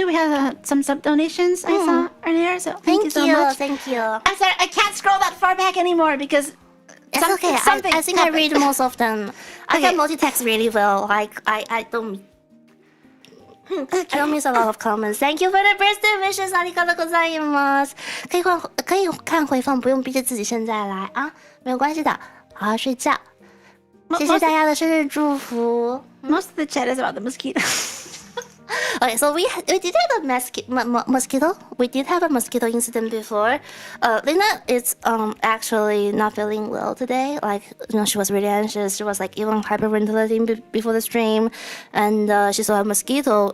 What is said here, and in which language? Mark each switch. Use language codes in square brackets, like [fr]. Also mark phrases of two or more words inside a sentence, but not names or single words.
[en] We had some sub donations I saw earlier. So thank you so much. Thank you. I'm sorry, I can't scroll that far back anymore because It's okay. I think I read most of them. I can multitask really well. Like I don't. I don't miss a lot of comments. Thank you for the birthday wishes. [ja] ありがとうございます。 [zh] 可以看回放，不用逼着自己现在来啊，没有关系的，好好睡觉。谢谢大家的生日祝福。 [en] Most of the chat is about the mosquito. Okay, so we did have a mosquito. We did have a mosquito incident before. Lina is actually not feeling well today. Like she was really anxious. She was like even hyperventilating before the stream, and she saw a mosquito.